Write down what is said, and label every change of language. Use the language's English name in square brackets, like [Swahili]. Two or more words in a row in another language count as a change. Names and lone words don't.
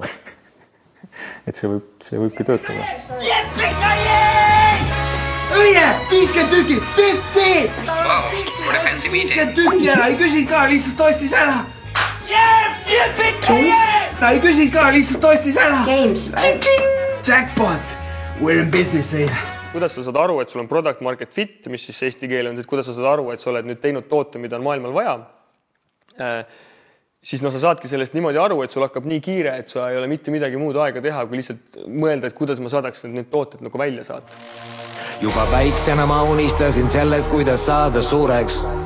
[Estonian] Et see võibki töötada. Õie, 50 tükki, 50 tükki ära, ei küsin ka, lihtsalt ostis ära. Ei küsin ka, lihtsalt ostis ära. [English] Jackpot, we're in business here. [Estonian] Kuidas sa saad aru, et sul on [English] product market fit, [Estonian] mis siis eesti keel on, kuidas sa saad aru, et sa oled nüüd teinud toote, mida on maailmal vaja, siis sa saadki sellest niimoodi aru, et sul hakkab nii kiire, et sa ei ole mitte midagi muud aega teha, kui lihtsalt mõelda, et kuidas ma saadaks need tooted nagu välja saata. Juba väiksena ma unistasin sellest, kuidas saada suureks.